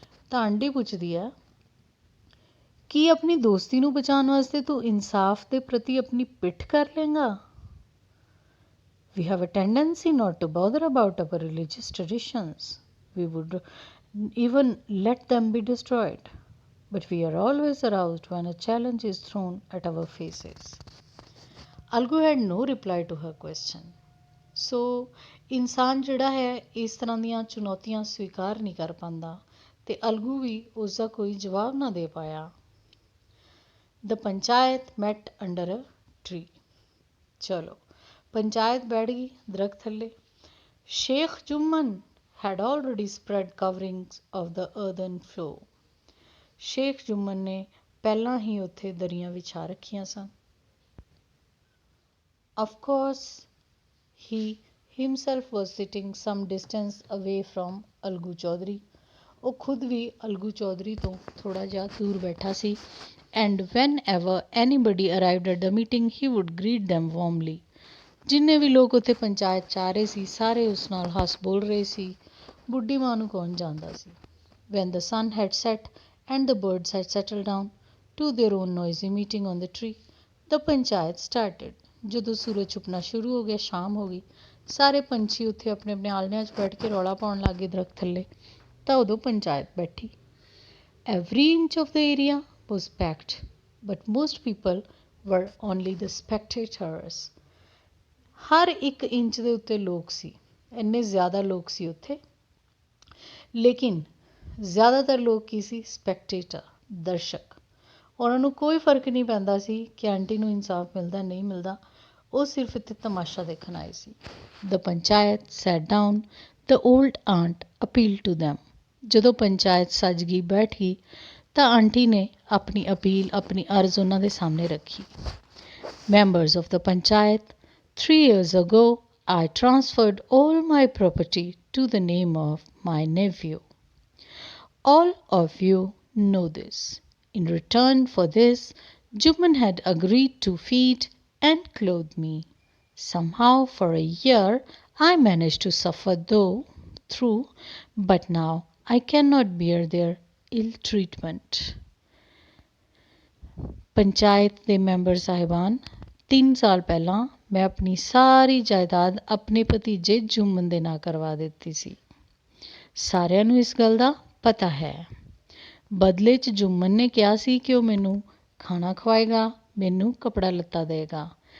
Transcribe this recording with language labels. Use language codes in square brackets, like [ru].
[pa] ਤਾਂ ਆਂਟੀ ਪੁੱਛਦੀ ਹੈ ਕੀ ਆਪਣੀ ਦੋਸਤੀ ਨੂੰ ਬਚਾਉਣ ਵਾਸਤੇ ਤੂੰ ਇਨਸਾਫ ਦੇ ਪ੍ਰਤੀ ਆਪਣੀ ਪਿੱਠ ਕਰ lehenga. [en] We have a tendency not to bother about our religious traditions. We would even let them be destroyed. But we are always aroused when a challenge is thrown at our faces. Algu had no reply to her question. [pa] So, ਇਨਸਾਨ ਜਿਹੜਾ ਹੈ ਇਸ ਤਰ੍ਹਾਂ ਦੀਆਂ ਚੁਣੌਤੀਆਂ ਸਵੀਕਾਰ ਨਹੀਂ ਕਰ ਪਾਉਂਦਾ ਤੇ ਅਲਗੂ ਵੀ ਉਸ ਦਾ ਕੋਈ ਜਵਾਬ ਨਾ ਦੇ ਪਾਇਆ. [en] The panchayat met under a tree. [pa] ਚਲੋ ਪੰਚਾਇਤ ਬੈਠ ਗਈ ਦਰਖਤ ਥੱਲੇ. [en] Sheikh Juman had already spread coverings of the earthen floor. [pa] Sheikh ਜੁਮਨ ਨੇ ਪਹਿਲਾਂ ਹੀ ਉੱਥੇ ਦਰੀਆਂ ਵਿਛਾ ਰੱਖੀਆਂ ਸਨ. [en] Of course, he himself was sitting some distance away from Algu Chaudhary. [pa] ਉਹ ਖੁਦ ਵੀ ਅਲਗੂ ਚੌਧਰੀ ਤੋਂ ਥੋੜ੍ਹਾ ਜਿਹਾ ਦੂਰ ਬੈਠਾ ਸੀ. [en] And whenever anybody arrived at the meeting, he would greet them warmly. [pa] ਜਿੰਨੇ ਵੀ ਲੋਕ ਉੱਥੇ ਪੰਚਾਇਤ 'ਚ ਆ ਰਹੇ ਸੀ ਸਾਰੇ ਉਸ ਨਾਲ ਹੱਸ ਬੋਲ ਰਹੇ ਸੀ. ਬੁੱਢੀ ਮਾਂ ਨੂੰ ਕੌਣ ਜਾਣਦਾ ਸੀ. [en] When the sun had set and the birds had settled down to their own noisy meeting on the tree, the panchayat started. [pa] ਜਦੋਂ ਸੂਰਜ ਛੁਪਣਾ ਸ਼ੁਰੂ ਹੋ ਗਿਆ, ਸ਼ਾਮ ਹੋ ਗਈ, ਸਾਰੇ ਪੰਛੀ ਉੱਥੇ ਆਪਣੇ ਆਪਣੇ ਆਲਣਿਆਂ 'ਚ ਬੈਠ ਕੇ ਰੌਲਾ ਪਾਉਣ ਲੱਗ ਗਏ ਦਰਖਤ ਥੱਲੇ. ਤਾਂ ਉਦੋਂ ਪੰਚਾਇਤ ਬੈਠੀ. [en] Every inch of the area was packed, but most people were only the spectators. [pa] ਹਰ ਇੱਕ ਇੰਚ ਦੇ ਉੱਤੇ ਲੋਕ ਸੀ, ਇੰਨੇ ਜ਼ਿਆਦਾ ਲੋਕ ਸੀ ਉੱਥੇ. ਲੇਕਿਨ ਜ਼ਿਆਦਾਤਰ ਲੋਕ ਕੀ ਸੀ? ਸਪੈਕਟੇਟਰ, ਦਰਸ਼ਕ. ਉਹਨਾਂ ਨੂੰ ਕੋਈ ਫਰਕ ਨਹੀਂ ਪੈਂਦਾ ਸੀ ਕਿ ਆਂਟੀ ਨੂੰ ਇਨਸਾਫ ਮਿਲਦਾ ਨਹੀਂ ਮਿਲਦਾ, ਉਹ ਸਿਰਫ ਇੱਥੇ ਤਮਾਸ਼ਾ ਦੇਖਣ ਆਏ ਸੀ. [en] The panchayat sat down. The old aunt appealed to them. [pa] ਜਦੋਂ ਪੰਚਾਇਤ ਸੱਜ ਗਈ ਬੈਠ ਗਈ ਤਾਂ ਆਂਟੀ ਨੇ ਆਪਣੀ ਅਪੀਲ ਆਪਣੀ ਅਰਜ਼ ਉਹਨਾਂ ਦੇ ਸਾਹਮਣੇ ਰੱਖੀ. [en] Members of the panchayat, 3 years ago I transferred all my property to the name of my nephew. All of you know this. In return for this, Juman had agreed to feed and clothe me. Somehow for a year I managed to suffer through, but now I cannot bear their ill treatment. [pa] Panchayat ਦੇ member ਸਾਹਿਬਾਨ, 3 ਸਾਲ ਪਹਿਲਾਂ ਮੈਂ ਆਪਣੀ ਸਾਰੀ ਜਾਇਦਾਦ ਆਪਣੇ ਭਤੀਜੇ ਜੁਮਨ ਦੇ ਨਾਂ ਕਰਵਾ ਦਿੱਤੀ ਸੀ. ਸਾਰਿਆਂ ਨੂੰ ਇਸ ਗੱਲ ਦਾ ਪਤਾ ਹੈ. ਬਦਲੇ 'ਚ ਜੁਮਨ ਨੇ ਕਿਹਾ ਸੀ ਕਿ ਉਹ ਮੈਨੂੰ ਖਾਣਾ ਖਵਾਏਗਾ, ਮੈਨੂੰ ਕੱਪੜਾ ਲੱਤਾ ਦੇਗਾ.